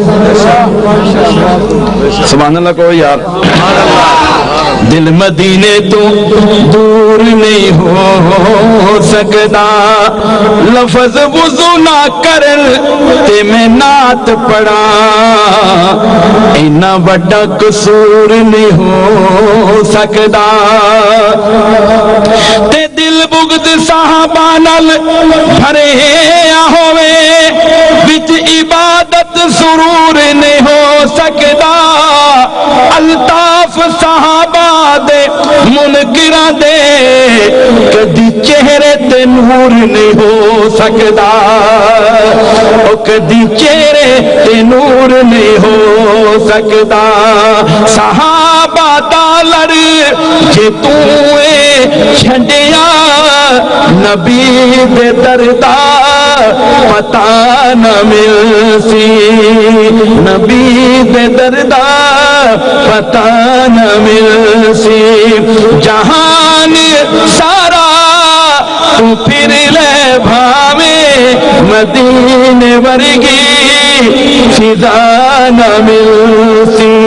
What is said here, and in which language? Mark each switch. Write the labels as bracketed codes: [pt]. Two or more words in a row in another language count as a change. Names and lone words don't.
[ar] سبحان اللہ [pa] کو یار دل مدینے تو دور نہیں ہو سکتا لفظ وضو نہ کرل تے میں نعت پڑھا اینا بڑا قصور نہیں ہو سکتا تے دل بغض صحابہ نال بھرے ہوئے وچ عبادت سرور نہیں ہو سکتا الطاف صحابہ دے منکراں دے کدی چہرے تے نور نہیں ہو سکتا او کدی چہرے تے نور نہیں ہو سکتا صحابہ دا لڑ جے توے چھڈیا نبی دے دردا پتہ نہ ملسی نبی دے دردا پتہ نہ ملسی جہان سارا تو پھر مدینے ورگی فضا نہ مل